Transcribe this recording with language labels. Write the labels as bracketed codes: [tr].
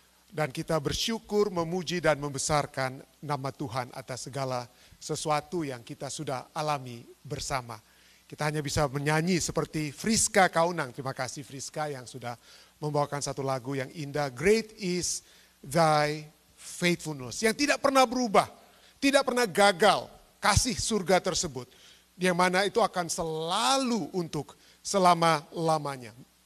[id] Dan kita bersyukur, memuji dan membesarkan nama Tuhan atas segala sesuatu yang kita sudah alami bersama. Kita hanya bisa menyanyi seperti Friska Kaunang. Terima kasih Friska yang sudah membawakan satu lagu yang indah. [en] Great is thy faithfulness. [id] Yang tidak pernah berubah, tidak pernah gagal kasih surga tersebut. Yang mana itu akan selalu untuk selama-lamanya.